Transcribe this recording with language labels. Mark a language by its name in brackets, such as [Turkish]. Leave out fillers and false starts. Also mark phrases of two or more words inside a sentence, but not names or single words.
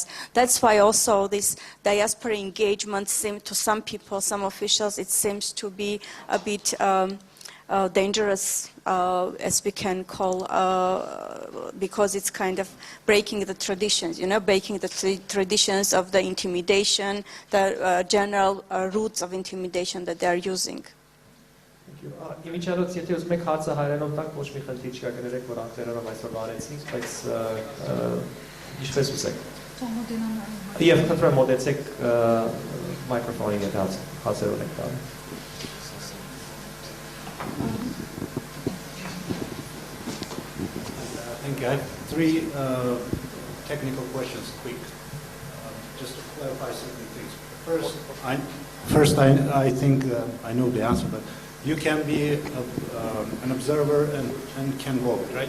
[English] That's why also this diaspora engagement seems to some people, some officials, it seems to be a bit dangerous, as we can call, because it's kind of breaking the traditions, breaking the traditions of the intimidation, the general roots of intimidation that they are using. [Armenian] Իմիջիալոց, եթե ուզում եք հացը հայերենով տակ, ոչ մի խնդիր չկա, կներեք, որ անգլերենով այսօր բարեցինք, բայց ինչպես ուզեք։ Եվ խնդրեմ մոտեցեք մայկրոֆոնին, եթե հացերով եք տալու։ [English] Thank you. I have three technical questions, quick, just to clarify certain things. First, I think I know the answer, but you can be an observer and can vote, right?